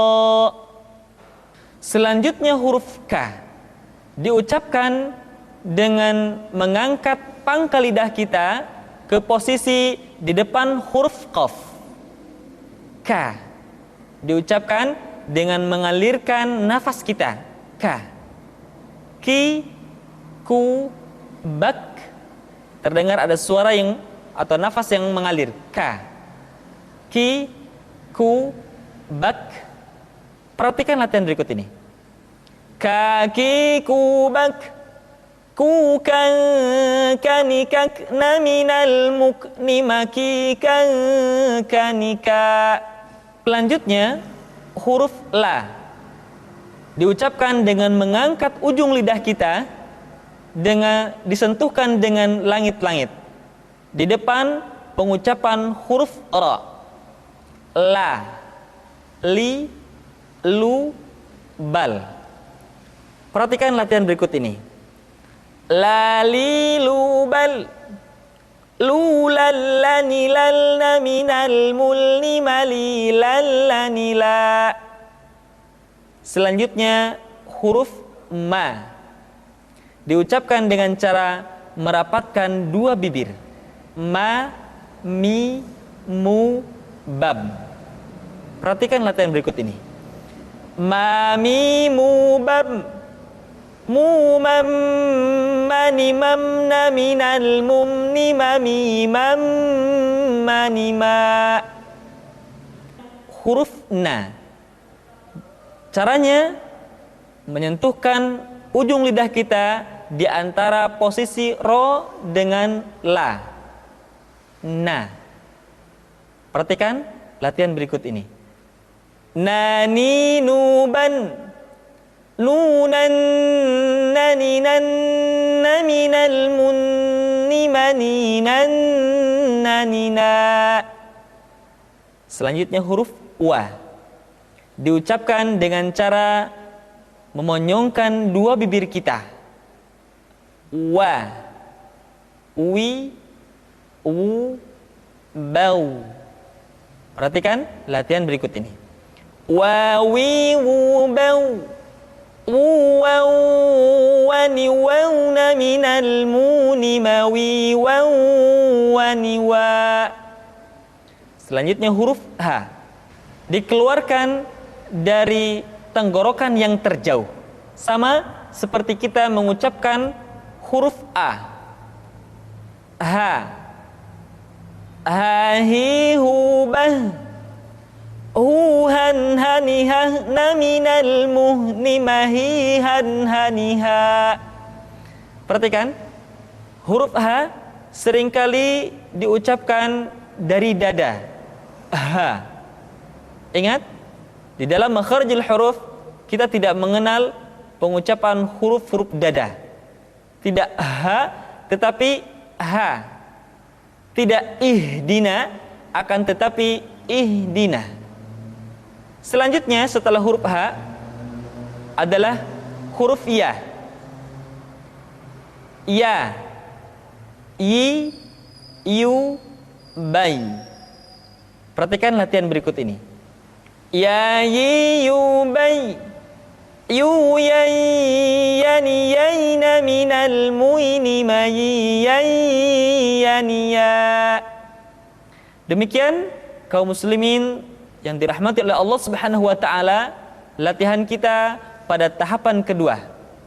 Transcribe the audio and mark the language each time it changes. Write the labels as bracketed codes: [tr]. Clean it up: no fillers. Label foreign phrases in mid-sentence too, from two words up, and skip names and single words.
[id] Selanjutnya huruf K diucapkan dengan mengangkat pangkal lidah kita ke posisi di depan huruf Qaf. K diucapkan dengan mengalirkan nafas kita. K, ki, ku, bak. Terdengar ada suara yang atau nafas yang mengalir. Ka, ki, ku, bak. Perhatikan latihan berikut ini. Kaki kubak. Kukan kanikak naminal mukni makikan kanika. Selanjutnya huruf la diucapkan dengan mengangkat ujung lidah kita, dengan disentuhkan dengan langit-langit. Di depan pengucapan huruf ra, la, li, lu, bal. Perhatikan latihan berikut ini. La li lu bal, lu lallani lalna minal mulni mali lallani la. Selanjutnya huruf ma diucapkan dengan cara merapatkan dua bibir. Ma, mi, mu, bab. Perhatikan latihan berikut ini. Ma, mi, mu, bab. Mu, mam, mani, mamna, minal, mumni, mami, mam, mani, ma. Huruf na. Caranya menyentuhkan ujung lidah kita di antara posisi ro dengan la. Na. Perhatikan latihan berikut ini. Nani nuban. Nunan naninan naminal munni maninan nanina. Selanjutnya huruf wa diucapkan dengan cara memonyongkan dua bibir kita. Wa, wi, u, bau. Perhatikan latihan berikut ini. Wa, wi, wu, bau. Waw, wani, wawna minal muni mawi, waw, wani, wa. Selanjutnya huruf ha dikeluarkan dari tenggorokan yang terjauh, sama seperti kita mengucapkan huruf a. Ha, ha, hi, hu, bah. Huhan hanihah naminal muhni mahihan haniha. Perhatikan huruf ha seringkali diucapkan dari dada. Ha. Ingat, di dalam [ar] مخارج الحروف [id] kita tidak mengenal pengucapan huruf-huruf dada. Tidak ha, tetapi ha. Tidak ihdina, akan tetapi ihdina. Selanjutnya setelah huruf ha adalah huruf ya. Ya, yi, yu, bai. Perhatikan latihan berikut ini. Ya, yi, yu, bai. Yu, yai, yani, yaina minal muini mayi, yai, yani, ya. Demikian kaum muslimin yang dirahmati oleh Allah [ar] سبحانه وتعالى, [id] latihan kita pada tahapan kedua.